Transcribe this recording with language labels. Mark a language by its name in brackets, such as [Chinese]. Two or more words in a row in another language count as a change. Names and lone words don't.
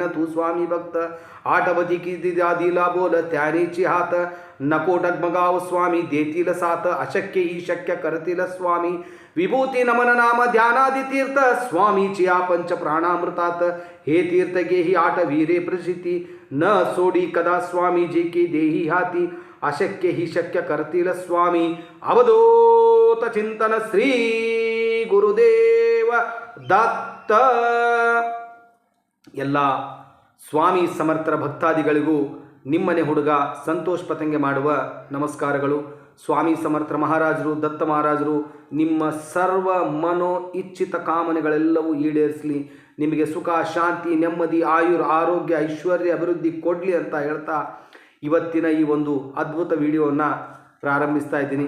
[Marathi] तू स्वामी भक्त आठवती की दिला बोल त्यानेची हात नको डगमगाव स्वामी देतील साथ अशक्य ही शक्य करतील स्वामी विभूती नमन नाम ध्यानादि तीर्थ स्वामीची या पंच प्राणामृतात हे तीर्थ गेही आठ वीरे प्रसिद्धी न सोडी कदा स्वामी जी की देही हाती अशक्य ही शक्य करतील स्वामी अवधूत चिंतन श्री ಗುರುದೇವ ದತ್ತ. [Kannada] ಎಲ್ಲ ಸ್ವಾಮಿ ಸಮರ್ಥರ ಭಕ್ತಾದಿಗಳಿಗೂ ನಿಮ್ಮನೆ ಹುಡುಗ ಸಂತೋಷ್ ಪತಂಗೆ ಮಾಡುವ ನಮಸ್ಕಾರಗಳು. ಸ್ವಾಮಿ ಸಮರ್ಥ ಮಹಾರಾಜರು ದತ್ತ ಮಹಾರಾಜರು ನಿಮ್ಮ ಸರ್ವ ಮನೋ ಇಚ್ಛಿತ ಕಾಮನೆಗಳೆಲ್ಲವೂ ಈಡೇರಿಸಲಿ, ನಿಮಗೆ ಸುಖ ಶಾಂತಿ ನೆಮ್ಮದಿ ಆರೋಗ್ಯ ಐಶ್ವರ್ಯ ಅಭಿವೃದ್ಧಿ ಕೊಡಲಿ ಅಂತ ಹೇಳ್ತಾ ಇವತ್ತಿನ ಈ ಒಂದು ಅದ್ಭುತ ವಿಡಿಯೋವನ್ನು ಪ್ರಾರಂಭಿಸ್ತಾ ಇದ್ದೀನಿ.